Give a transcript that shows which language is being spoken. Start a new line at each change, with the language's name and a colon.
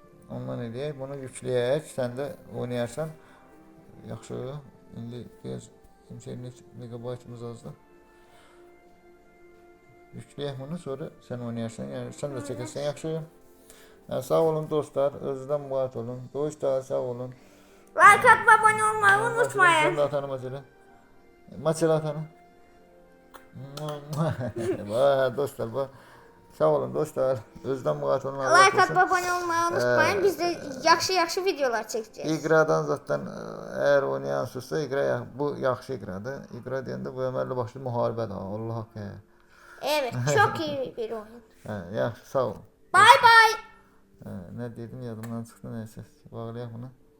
Azerbaijani: Ondan eləyək, bunu yükləyək, sən də oynayarsan. Yaxşı. İndi biraz internet megabaytımız azdır. Yükləyək bunu, sonra sən oynayarsan, yəni sən də çəkərsən, yaxşı. Sağ olun dostlar, özünüzdən müğayət olun. Doğuşlar sağ olun. Like atıb abunə olmayı unutmayın. Sən də atanı Macela. Macela atanı. Vay dostlar, vay. Sağ olun dostlar. Özdən müğayət olun. Like atıb abunə olmayı unutmayın. Biz də yaxşı videolar çəkəcəyik. İqradan zaten eğer oynayansızsa İqra bu yaxşı İqradır. İqra deyəndə bu əməlli başlı müharibədir. Allah haqqı.
Turkish: Evet, çok iyi bir oyun.
Azerbaijani: Yaxşı, sağ olun.
English: Bye bye.
Azerbaijani: Nə dedim yadımdan çıxdı nəysə. Bağlayaq bunu.